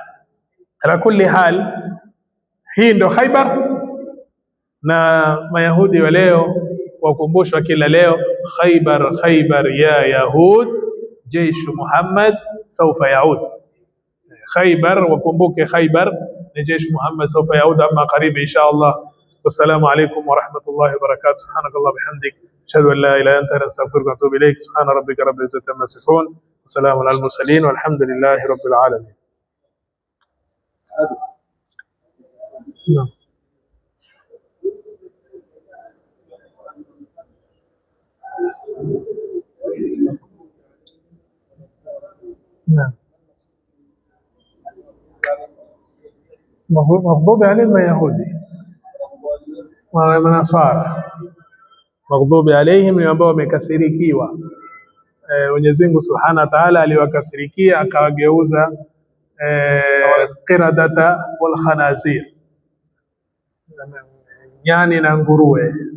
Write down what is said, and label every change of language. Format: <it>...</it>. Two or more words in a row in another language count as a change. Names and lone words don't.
<ar>على كل حال,</ar> <sw>hii ndo Khaybar, na Mayahudi wa leo wakumbushwa kila leo,</sw> <ar>خيبر خيبر يا يهود جيش محمد سوف يعود.</ar> <sw>Khaybar, wakumbuke Khaybar ni</sw> <ar>جيش محمد سوف يعود,</ar> <sw>amma karibu</sw> <ar>إن شاء الله. والسلام عليكم ورحمة الله وبركاته. سبحانك الله بحمدك، أشهد أن لا إله إلا أنت، أستغفرك وأتوب إليك. سبحان ربك رب العزة عما يصفون، وسلام على المرسلين، والحمد لله رب العالمين. نعم. مغضوب عليهم يهودي Manaswara. مغضوب عليهم</ar> <sw>ni ambao wamekasirikiwa. Mwenyezi Mungu</sw> <ar>سبحانه وتعالى</ar> <sw>aliwakasirikia akawageuza</sw> <ar>قردة والخنازير,</ar> <sw>nyani na nguruwe.</sw>